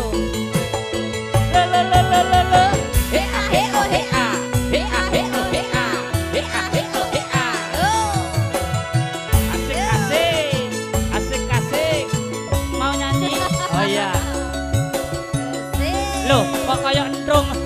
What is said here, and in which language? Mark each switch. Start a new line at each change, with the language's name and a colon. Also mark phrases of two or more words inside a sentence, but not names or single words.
Indonesian: Lo lo lo lo lo lo. Hea heo hea. Hea heo hea. Hea heo hea. Asik asik. Asik asik. Mau nyanyi? Oh iya. Loh kok kayak entrung.